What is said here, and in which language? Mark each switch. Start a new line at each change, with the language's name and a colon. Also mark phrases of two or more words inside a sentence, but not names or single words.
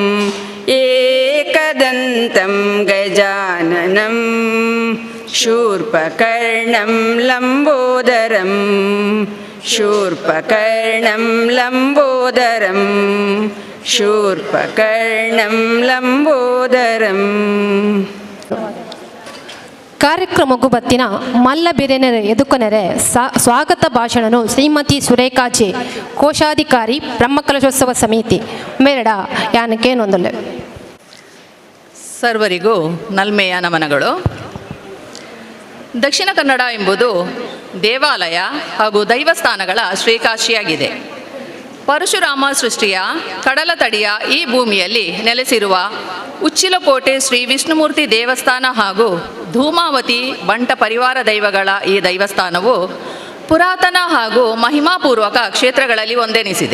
Sanskrit: एकदन्तं गजाननं शूर्पकर्णं लम्बोदरं शूर्पकर्णं लम्बोदरं शूर्पकर्णं लम्बोदरम्
Tulu: ಕಾರ್ಯಕ್ರಮಕ್ಕೂ ಬತ್ತಿನ ಮಲ್ಲ ಬಿರೆನೆರೆ ಎದುಕೊನೆರೆ ಸ್ವಾಗತ ಭಾಷಣನು ಶ್ರೀಮತಿ ಸುರೇಖಾ ಜೆ ಕೋಶಾಧಿಕಾರಿ ಬ್ರಹ್ಮಕಲಶೋತ್ಸವ ಸಮಿತಿ ಮೇರಡ ಯಾನಕ್ಕೇನೊಂದೊಲ್ಲೆ.
Kannada: ಸರ್ವರಿಗೂ ನಲ್ಮೆಯ ನಮನಗಳು. ದಕ್ಷಿಣ ಕನ್ನಡ ಎಂಬುದು ದೇವಾಲಯ ಹಾಗೂ ದೈವಸ್ಥಾನಗಳ ಶ್ರೀಕಾಶಿಯಾಗಿದೆ. ಪರಶುರಾಮ ಸೃಷ್ಟಿಯ ಕಡಲ ತಡಿಯ ಈ ಭೂಮಿಯಲ್ಲಿ ನೆಲೆಸಿರುವ ಉಚ್ಚಿಲಕೋಟೆ ಶ್ರೀ ವಿಷ್ಣುಮೂರ್ತಿ ದೇವಸ್ಥಾನ ಹಾಗೂ ಧೂಮಾವತಿ ಬಂಟ ಪರಿವಾರ ದೈವಗಳ ಈ ದೈವಸ್ಥಾನವು ಪುರಾತನ ಹಾಗೂ ಮಹಿಮಾಪೂರ್ವಕ ಕ್ಷೇತ್ರಗಳಲ್ಲಿ ಒಂದೆನಿಸಿದೆ.